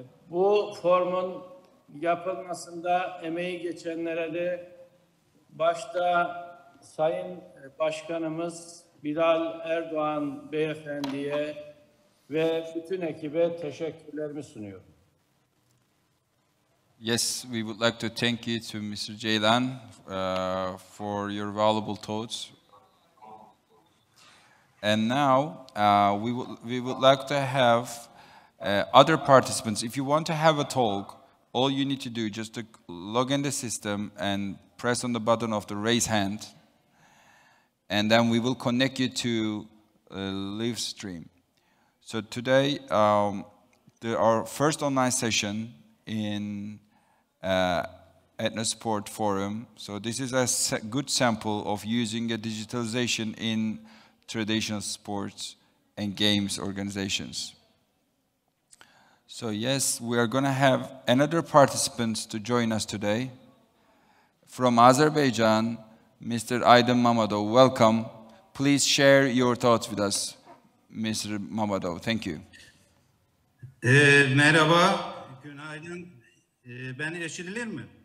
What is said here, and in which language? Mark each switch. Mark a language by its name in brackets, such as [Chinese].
[Turkish] Bu formun yapılmasında emeği geçenlere de başta Sayın Başkanımız Bilal Erdoğan Beyefendi'ye ve bütün ekibe teşekkürlerimi sunuyorum. [English] Yes, we would like to thank you to Mr. Ceylan for your valuable thoughts. And now we would like to have other participants. If you want to have a talk, all you need to do is just to log in the system and press on the button of the raise hand, and then we will connect you to live stream. So today, our first online session in Ethnosport Forum. So this is a good sample of using a digitalization in traditional sports and games organizations. So yes, we are going to have another participant to join us today. From Azerbaijan, Mr. Aydın Mamadov, welcome. Please share your thoughts with us, Mr. Mamadov. Thank you. [Turkish] Merhaba, günaydın. Ben eşitilir mi?